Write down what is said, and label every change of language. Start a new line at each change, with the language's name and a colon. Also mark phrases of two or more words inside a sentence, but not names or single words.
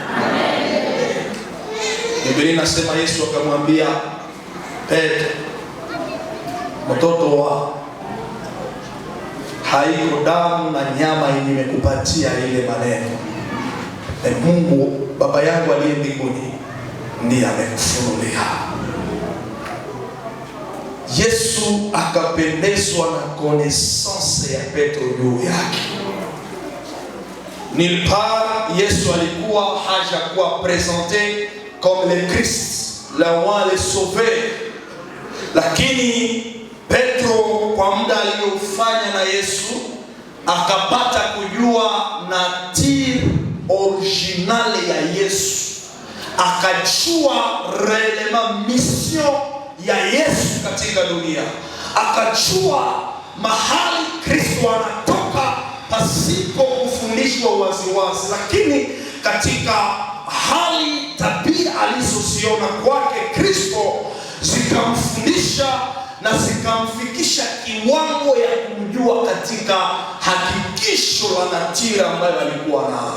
Swahili: Biblia inasema Yesu akamwambia Petro, mtoto wa haiko damu na nyama nimekupatia ile maneno, Mungu Baba yangu aliye mbinguni ndiye amekufunulia. Yesu akapendezwa na connaissance ya Petro juu yake.
French: Nulle part
Swahili: Yesu alikuwa hajakuwa
French: présenté comme le Christ, le roi, le sauveur.
Swahili: Lakini Petro kwa muda aliyofanya na Yesu akapata kujua
French: nature originale
Swahili: ya Yesu, akajua réellement mission ya Yesu katika dunia, akajua mahali Kristo anatoka pasipo kufundishwa waziwazi, lakini katika hali tabia alizoziona kwake Kristo zikamfundisha na zikamfikisha kiwango ya kumjua katika hakikisho la natira ambayo alikuwa nayo.